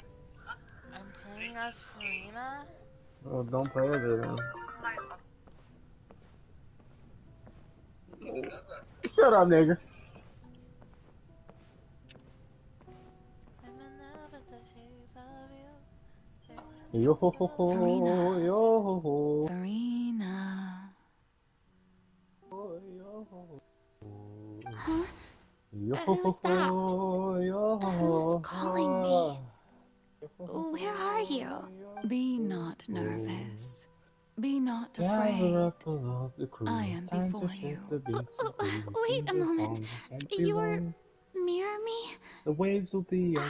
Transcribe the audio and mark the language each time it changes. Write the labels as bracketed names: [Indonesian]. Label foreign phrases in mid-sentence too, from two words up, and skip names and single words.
[English] I'm playing as Farina. Oh, don't play with it, man. Shut up, nigga. I'm in love with the shape of you. Yo ho ho ho, Farina. yo ho ho. Farina. Yo ho ho. Huh? Yo ho ho Who's that? ho, yo ho ho. Who's calling me? Where are you? Yo Be not nervous. Be not gather afraid. up all of the crew. I am Time to before shake you. the beats and breathe. Wait a Seems moment. long, won't be You're long. near me? The waves will be our